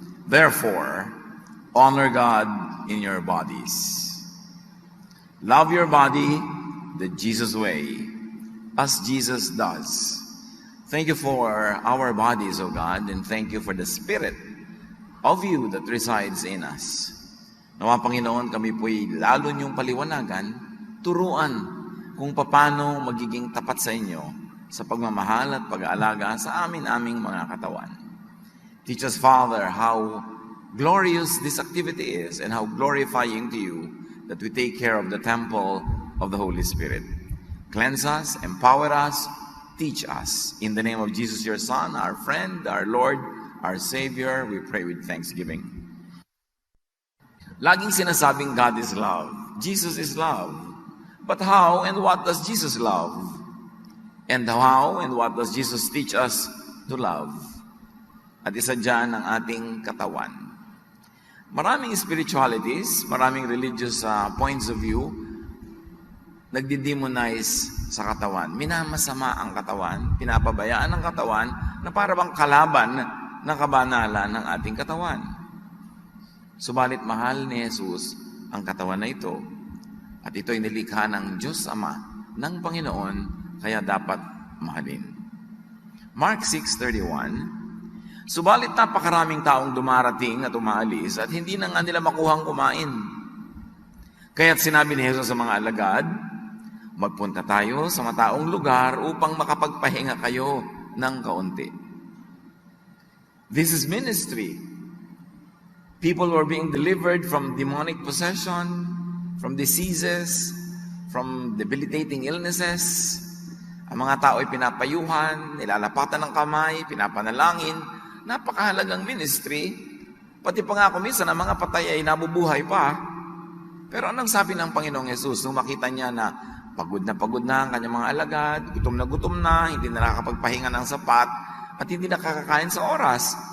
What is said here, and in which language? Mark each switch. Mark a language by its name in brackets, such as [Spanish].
[English] Therefore, honor God in your bodies. Love your body the Jesus way, as Jesus does. Thank you for our bodies, O God, and thank you for the Spirit of you that resides in us. [Filipino] Nawa, Panginoon, kami po'y lalo niyong paliwanagan, turuan kung paano magiging tapat sa inyo sa pagmamahal at pag-aalaga sa aming mga katawan. [English] Teach us, Father, how glorious this activity is and how glorifying to you that we take care of the temple of the Holy Spirit. Cleanse us, empower us, teach us. In the name of Jesus, your Son, our friend, our Lord, our Savior, we pray with thanksgiving. [Filipino] Laging sinasabing [English] God is love. Jesus is love. But how and what does Jesus love? And how and what does Jesus teach us to love? [Filipino] At isa dyan ang ating katawan. Maraming spiritualities, maraming [English] religious points of view, [Filipino] nagdi-demonize sa katawan. Minamasama ang katawan, pinapabayaan ang katawan na para bang kalaban ng kabanalan ng ating katawan. Subalit mahal ni Jesus ang katawan na ito. At ito ay nilikha ng Diyos Ama, ng Panginoon, kaya dapat mahalin. Mark 6:31. Subalit napakaraming taong dumarating at umaalis at hindi na nga nila makuhang kumain. Kaya't sinabi ni Jesus sa mga alagad, magpunta tayo sa mataong lugar upang makapagpahinga kayo ng kaunti. [English] This is ministry. People were being delivered from demonic possession, from diseases, from debilitating illnesses. [Filipino] Ang mga tao ay pinapayuhan, nilalapatan ng kamay, pinapanalangin. Napakahalagang ministry. Pati pa nga minsan ang mga patay ay nabubuhay pa. Pero anong sabi ng Panginoong Yesus nung makita niya na pagod na ang kanyang mga alagad, gutom na, hindi na nakakapagpahinga ng sapat, at hindi nakakakain sa oras?